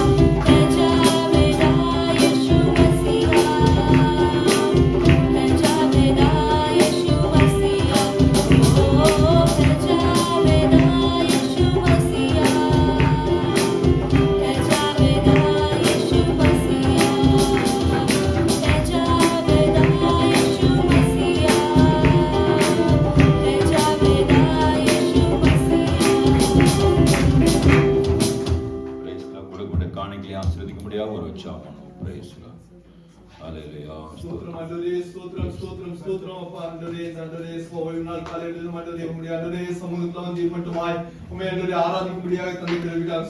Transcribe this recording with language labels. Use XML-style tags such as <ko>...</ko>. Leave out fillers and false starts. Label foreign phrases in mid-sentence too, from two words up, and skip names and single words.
<hi>है जावेदा यीशु मसीहा, है जावेदा यीशु मसीहा, ओ है जावेदा यीशु मसीहा, है जावेदा यीशु मसीहा, है जावेदा यीशु मसीहा, है जावेदा यीशु मसीहा।</hi> <ta>பிரைஸ்ல கொடுக்கப்பட்ட காணிக்கையை ஆசீர்வதிக்க முடியாத ஒரு உற்சாகம். பிரைஸ்ல ஹalleluya. ஸ்தோத்திரம் ஆண்டவரே, ஸ்தோத்திரம் ஸ்தோத்திரம் ஸ்தோத்திரம் அப்பா. ஆண்டவரே ஆண்டவரே ஓய்வு நாள் காலையிலும் ஆண்டவரே உம்முடைய ஆண்டவரே சமூகத்துல வந்து மட்டுமாய் உம்மை ஆண்டவரே ஆராதிக்கும்படியாக தந்திருக்கிறார்.</ta>